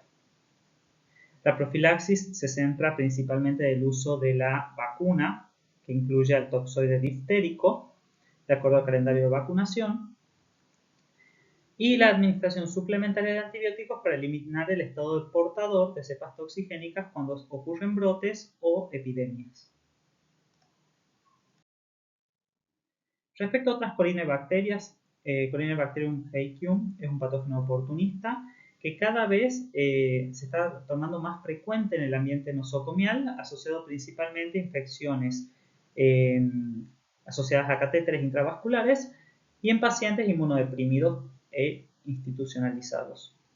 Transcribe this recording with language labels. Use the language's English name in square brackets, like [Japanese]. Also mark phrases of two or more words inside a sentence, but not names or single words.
[Spanish] La profilaxis se centra principalmente en el uso de la vacuna, que incluye al toxoide diftérico, de acuerdo al calendario de vacunación, y la administración suplementaria de antibióticos para eliminar el estado de portador de cepas toxigénicas cuando ocurren brotes o epidemias. Respecto a otras corinebacterias, Corynebacterium haequium es un patógeno oportunista que cada vez se está tornando más frecuente en el ambiente nosocomial, asociado principalmente a infecciones asociadas a catéteres intravasculares y en pacientes inmunodeprimidos e institucionalizados.